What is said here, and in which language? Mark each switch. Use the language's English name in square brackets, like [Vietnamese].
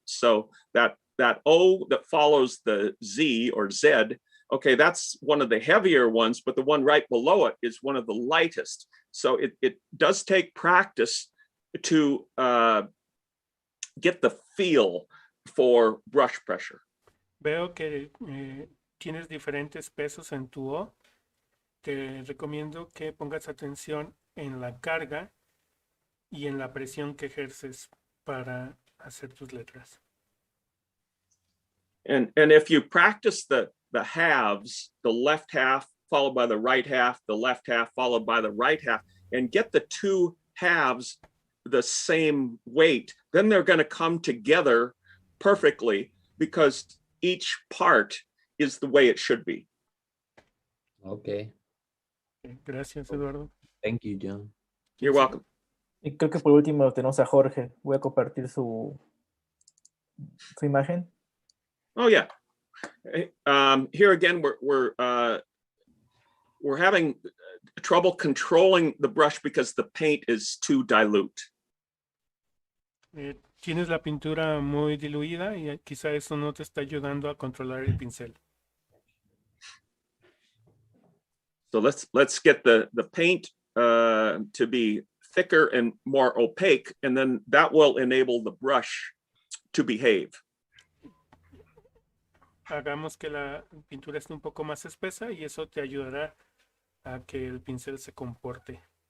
[English] So that O that follows the Z or Z, okay, that's one of the heavier ones, but the one right below it is one of the lightest. So it does take practice to get the feel for brush pressure. [Spanish] Veo que tienes diferentes pesos en tu O. Te recomiendo que pongas atención en la carga y en la presión que ejerces para hacer tus letras. [English] And if you practice the halves, the left half followed by the right half, the left half followed by the right half, and get the two halves the same weight, then they're going to come together perfectly because each part is the way it should be. Okay. [Spanish] Gracias, Eduardo. [English] Thank you, John. You're welcome. [Spanish] Y creo que por último tenemos a Jorge. Voy a compartir su imagen. [English] Oh yeah. Here again, we're having trouble controlling the brush because the paint is too dilute. [Spanish] Tienes la pintura muy diluida y quizá eso no te está ayudando a controlar el pincel. [English] So let's get the paint to be thicker and more opaque, and then that will enable the brush to behave. [Spanish] Hagamos que la pintura esté un poco más espesa y eso te ayudará a que el pincel se comporte.